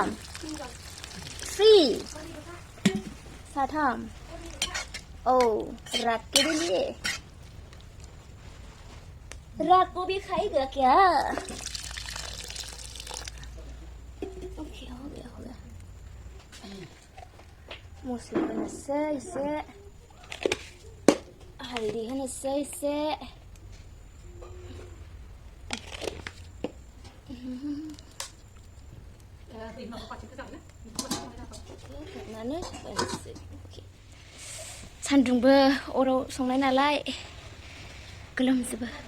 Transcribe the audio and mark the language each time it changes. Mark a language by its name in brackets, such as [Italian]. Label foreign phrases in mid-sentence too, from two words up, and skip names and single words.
[Bodo] 3? साथाम? औ, [Hindi] रात के लिए। रात को भी खाएगा क्या? ओके, हो गया। [Bodo] मस्ला होनोसै एसे, हालदै होनोसै एसे, हेबनानै होनोसै सान्दुंबो अराव संनाय नालाय गोलोमजोबो